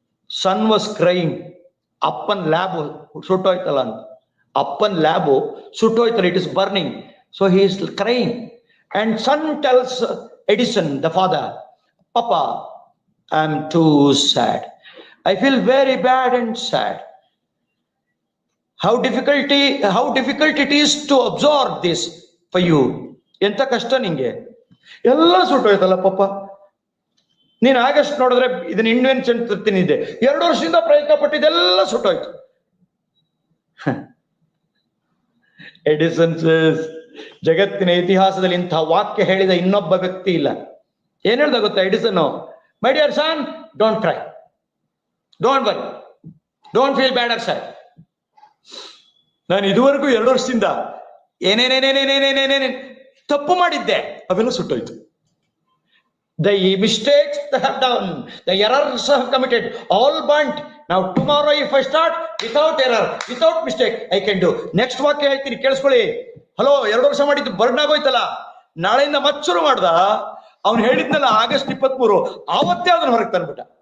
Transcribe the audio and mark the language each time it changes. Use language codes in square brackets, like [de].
[en] Son was crying. [kn] ಅಪ್ಪನ್ lab ಸುಟ್ಟೋಯ್ತಲ್ಲ ಅಂತ. ಅಪ್ಪನ್ lab ಸುಟ್ಟೋಯ್ತಲ್ಲ, [en] It is burning. So he is crying. And son tells Edison, the father, Papa, I am too sad. I feel very bad and sad. How difficult it is to absorb this for you. [kn] ಎಂತ ಕಷ್ಟ ನಿಂಗೆ. ಎಲ್ಲ ಸುಟ್ಟೋಯ್ತಲ್ಲ ಪಾಪ. ನೀನ್ August ನೋಡಿದ್ರೆ ಇದನ್ನ invention ತರ್ತೀನಿ, 2 ವರ್ಷದಿಂದ ಪ್ರಯತ್ನ ಪಟ್ಟಿದ್ದೆಲ್ಲ ಸುಟ್ಟೋಯ್ತು. ಎಡಿಸನ್ ಜಗತ್ತಿನ ಇತಿಹಾಸದಲ್ಲಿ ಇಂಥ ವಾಕ್ಯ ಹೇಳಿದ ಇನ್ನೊಬ್ಬ ವ್ಯಕ್ತಿ ಇಲ್ಲ. ಏನ್ ಹೇಳ್ದ ಗೊತ್ತಾ Edison? [en] My dear son, don't cry, don't worry, don't feel bad or sad. [kn] ನಾನು ಇದುವರೆಗೂ 2 ವರ್ಷದಿಂದ ಏನೇನೇನೇನೇನೇನೇನೇನೇ ತಪ್ಪು ಮಾಡಿದ್ದೆ, ಅವೆಲ್ಲ ಸುಟ್ಟೋಯ್ತು. [en] The mistakes they have done, the errors I have committed, all burnt. Now tomorrow if I start without error, without mistake, I can do. [kn] Next ವಾಕ್ಯ ಹೇಳ್ತೀನಿ ಕೇಳಿಸ್ಕೊಳ್ಳಿ. Hello, 2 ವರ್ಷ ಮಾಡಿದ್ದು ಬರ್ನ್ ಆಗೋಯ್ತಲ್ಲ, ನಾಳೆಯಿಂದ ಮತ್ತೆ ಶುರು ಮಾಡ್ದ. ಅವ್ನು ಹೇಳಿದ್ನಲ್ಲ ಆಗಸ್ಟ್ 23, ಆವತ್ತೇ ಅದನ್ನ ಹೊರಗೆ ತಂದ್ಬಿಟ್ಟ.